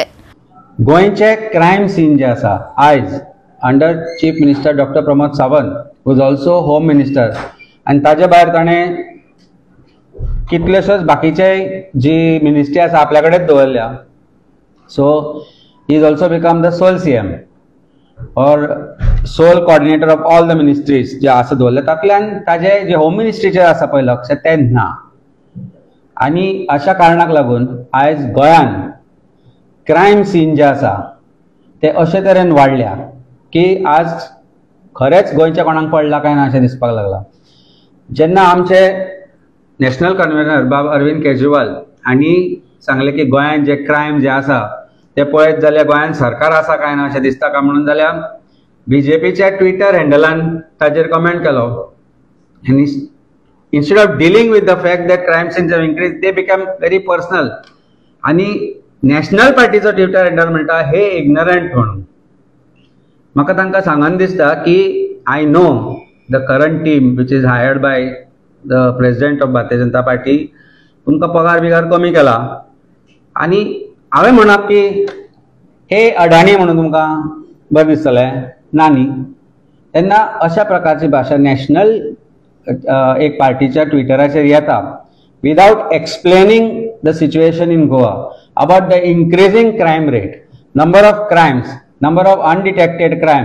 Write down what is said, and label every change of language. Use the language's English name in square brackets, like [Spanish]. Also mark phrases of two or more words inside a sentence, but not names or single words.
[Konkani] गोयचे क्रायम सीन जे आसा आयज अंडर चीफ मिनिस्टर डॉ. प्रमोद सावंत [English] who is also Home Minister [Konkani] आणि ताजे भायर ताणें कितलेशेच बाकीचे जी मिनिस्ट्री आसा आपल्या कडेच दवरल्या। [English] So he is also become the sole CM और sole coordinator of all the ministries [Konkani] जे आसा दवरले तातूंतल्यान ताजे जे होम मिनिस्ट्रीचेर आसा पळय लक्ष तें ना। आनी अशा कारणाक लागून आयज गोंयान क्रायम सीन जे आसा ते अशे तरेन वाडल्या की आज खरेंच गोंयच्या कोणाक पडला काय ना अशें दिसपाक लागला। जेन्ना आमचे [English] national convener [Konkani] बाब अरविंद केजरीवाल हांणी सांगले की गोंयांत जे क्रायम जे आसा ते पळयत जाल्यार गोंयांत सरकार आसा काय ना अशें दिसता काय म्हणून जाल्यार BJPच्या ट्विटर हँडलान ताजेर कमेंट केलो आनी [English] instead of dealing with the fact that crime scenes have increased, they become very personal. [Konkani] आणि नॅशनल पार्टीचो ट्विटर हँडल म्हणटा हे इग्नोरंट म्हणून। म्हाका तांकां सांगन दिसता की [English] I know the current team which is hired by the President of Bharatiya Janata Party [Konkani] तुमकां पगार बिगार कमी केला आनी हांवें म्हणप की हे अडाणी म्हणून तुमकां बरें दिसतलें ना न्ही। तेन्ना अशा प्रकारची भाशा नॅशनल एक पार्टीच्या ट्विटराचेर येता [English] without explaining the situation in Goa about the increasing crime rate, number of crimes, number of undetected crimes.